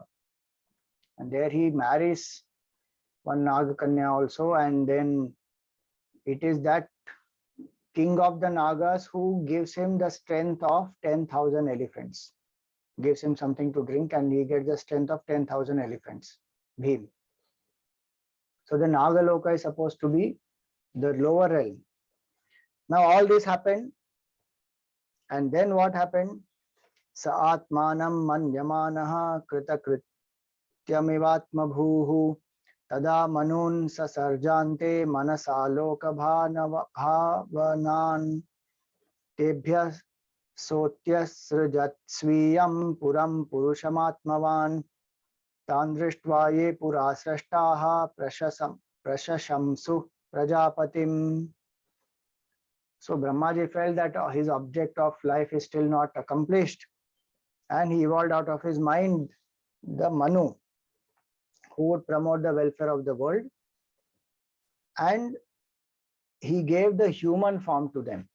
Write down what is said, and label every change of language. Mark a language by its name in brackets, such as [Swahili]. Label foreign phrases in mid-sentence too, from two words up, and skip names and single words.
[English] And there he marries one Nagakanya also, and then it is that king of the Nagas who gives him the strength of 10,000 elephants. Gives him something to drink and he gets the strength of 10,000 elephants, Bhim. So the Nagaloka is supposed to be the lower realm. Now all this happened, and then what happened? [Sanskrit] Sa atmanam manyamanaha krita krityamivatma bhuhu tada manun sasarjante manasaloka bhavanan tebhya sotyasrajat swiyam puram purushamatmavan tandrishtva ye purasrashtaha prashashamsu prajapatim. [English] So Brahmaji felt that his object of life is still not accomplished, and he evolved out of his mind the Manu, who would promote the welfare of the world, and he gave the human form to them.